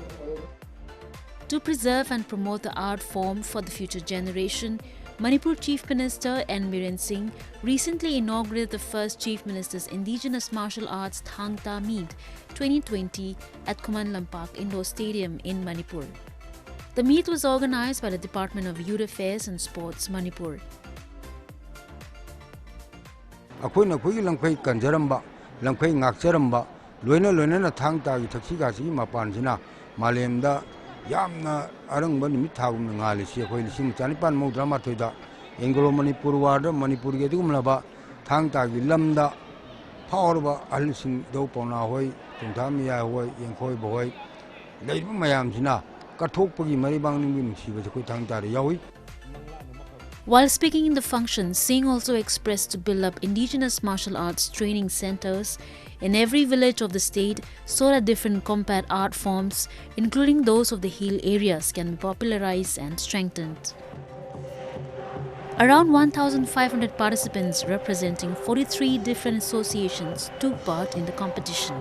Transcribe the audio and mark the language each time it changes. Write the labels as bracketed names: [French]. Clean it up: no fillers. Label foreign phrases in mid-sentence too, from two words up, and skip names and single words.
[English] To preserve and promote the art form for the future generation, Manipur Chief Minister N. Biren Singh recently inaugurated the first Chief Minister's Indigenous Martial Arts Thang Ta Meet 2020 at Kuman Lampak Indoor Stadium in Manipur. The meet was organized by the Department of Youth Affairs and Sports, Manipur. [Manipuri] ꯑꯩꯈꯣꯏꯅ ꯑꯩꯈꯣꯏꯒꯤ ꯂꯪꯐꯩ ꯀꯟꯖꯔꯝꯕ ꯂꯪꯐꯩ ꯉꯥꯛꯆꯔꯝꯕ ꯂꯣꯏꯅ ꯊꯥꯡ ꯇꯥꯒꯤ ꯊꯛꯁꯤꯒꯥꯁꯤꯒꯤ ꯃꯄꯥꯟꯁꯤꯅ ꯃꯥꯂꯦꯝꯗ ꯌꯥꯝꯅ ꯑꯔꯪꯕ ꯅꯨꯃꯤꯠ ꯊꯥꯒꯨꯝꯅ ꯉꯥꯜꯂꯤꯁꯤ ꯑꯩꯈꯣꯏ 1992ꯗ ꯑꯦꯡꯒ꯭ꯂꯣ ꯃꯅꯤꯄꯨꯔ ꯋꯥꯔꯗ ꯃꯅꯤꯄꯨꯔꯒꯤ ꯑꯗꯨꯒꯨꯝꯂꯕ ꯊꯥꯡ ꯇꯥꯒꯤ ꯂꯝꯗ ꯐꯥꯎꯔꯕ ꯑꯍꯜꯁꯤꯡ ꯏꯙꯧ ꯄꯥꯎꯅꯥ ꯍꯣꯏ ꯇꯣꯡꯊꯥ ꯃꯤꯌꯥ ꯍꯣꯏ ꯌꯦꯡꯈꯣꯏꯕ ꯍꯣꯏ ꯂꯩꯔꯤꯕ ꯃꯌꯥꯝꯁꯤꯅ ꯀꯠꯊꯣꯛꯄꯒꯤ ꯃꯔꯤꯕꯥꯡ ꯅꯤꯡꯕꯤ ꯅꯨꯡꯁꯤꯕꯁꯦ ꯑꯩꯈꯣꯏ ꯊꯥꯡ ꯇꯥꯗ ꯌꯥꯎꯏ. [English] While speaking in the function, Singh also expressed to build up indigenous martial arts training centers in every village of the state so that different combat art forms, including those of the hill areas, can be popularized and strengthened. Around 1,500 participants representing 43 different associations took part in the competition.